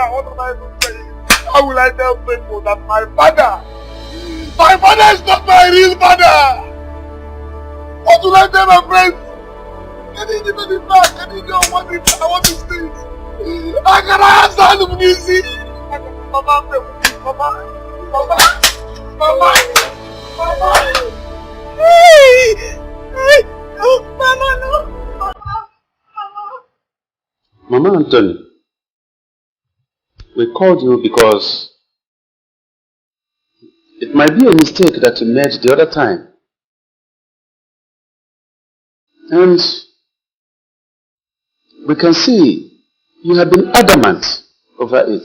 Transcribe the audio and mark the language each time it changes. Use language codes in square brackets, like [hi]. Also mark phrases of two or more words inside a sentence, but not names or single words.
[en] What am I even saying? How will I tell people that my father is not my real father? What will I tell my friends? Can you give me the back? Can you know? want to sleep. I cannot stand the music. Mama. Hey! Oh, Mama, no. Mama Anthony, we called you because it might be a mistake that you made the other time. And we can see you have been adamant over it.